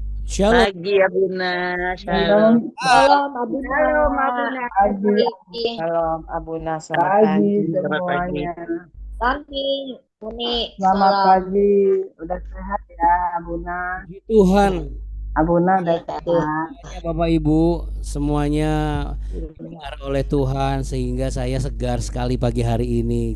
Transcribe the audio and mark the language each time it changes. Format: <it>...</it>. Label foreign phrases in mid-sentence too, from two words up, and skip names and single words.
<id>Shalom. Pagi Abuna, Shalom. shalom. Salam Abuna. Shalom Abuna. Pagi, Shalom Abuna, selamat pagi pagi. Selamat pagi. semuanya. Pagi, Uni. Selamat Salam. pagi. Udah sehat ya, Abuna? Puji Tuhan. Abuna udah Iya. sehat. Ya, Bapak Ibu semuanya didengar oleh Tuhan sehingga saya segar sekali pagi hari ini.</id>